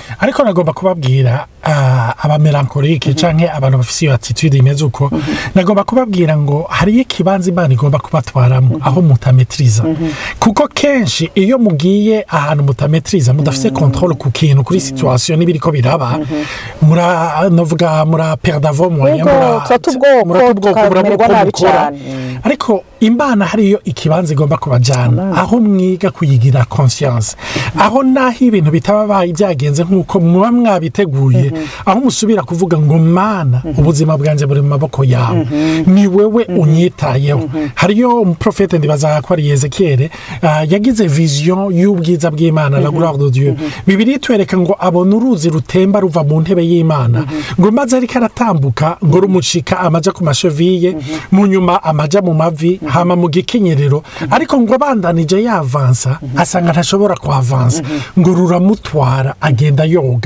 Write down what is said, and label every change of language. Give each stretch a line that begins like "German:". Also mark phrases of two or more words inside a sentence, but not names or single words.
Rundi: ariko nagomba kubabwira abamelankolike canke abantu bafise iyo attitude imeze uko nagomba kubabwira ngo hari ikibanza Imana igomba kubatwaramo aho mutametriza kuko kenshi iyo mugiye ahantu mutametriza mudafise control ku kintu kuri situation n'ibiriko biraba novuga mura
French: perdre vos moyens
Rundi: mura ariko Imana hariyo ikibanza igomba kubajana aho mwiga kuyigira conscience aho naho ibintu bitaba byagenze nkuko muba mwabiteguye aho musubira kuvuga ngo Mana ubuzima bwanje buri mu maboko yawe ni wewe unyitayeho. Hariyo umuprofete ndibaza ko ari Ezekiel yagize vision y'ubwiza bw'Imana
French: la gloire de Dieu.
Rundi: Bibiliya twereka ngo abona uruzi rutemba ruva mu ntebe y'Imana ngo maze ariko aratambuka ngo rumucika amaja ku masheville mu nyuma amaja mu mavi hama mu gikenyerero ariko ngo abandanije yavansa asanga ntashobora kuavansa ngo ruramutwara agenda yoga.